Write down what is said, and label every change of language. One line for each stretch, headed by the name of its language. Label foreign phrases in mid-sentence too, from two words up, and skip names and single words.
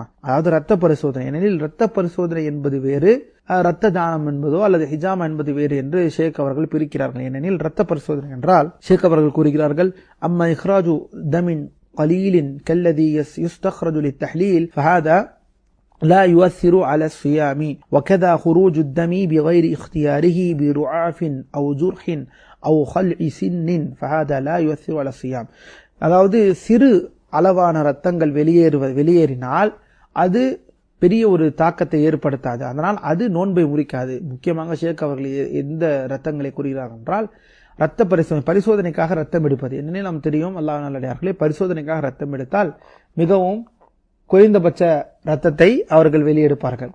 Tamil: அதாவது ரத்த பரிசோதனை, ஏனெனில் ரத்த பரிசோதனை என்பது வேறு, ரத்த தானம் என்பதோ அல்லது ஹிஜாமா என்பது வேறு என்று ஷேக் அவர்கள் பிரிக்கிறார்கள். ஏனெனில் ரத்த பரிசோதனை என்றால் ஷேக் அவர்கள் கூறுகிறார்கள்,
Arabic: أما إخراج دم قليل كالذي يستخرج للتحليل فهذا لا يؤثر على الصيام وكذا خروج الدم بغير اختياره برعاف أو جرح أو خلع سن فهذا لا يؤثر على الصيام.
Tamil: அதாவது சிறு அளவான ரத்தங்கள் வெளியேறினால் அது பெரிய ஒரு தாக்கத்தை ஏற்படுத்தாது, அதனால் அது நோன்பை முறிக்காது. முக்கியமாக ஷேக் அவர்கள் எந்த ரத்தங்களை கூறுகிறார் என்றால் ரத்த பரிசோதனைக்காக ரத்தம் எடுப்பது. என்னென்ன நாம் தெரியும், அல்லாஹ் நல்லடியார்களே, பரிசோதனைக்காக ரத்தம் எடுத்தால் மிகவும் குறைந்தபட்ச ரத்தத்தை அவர்கள் வெளியெடுப்பார்கள்.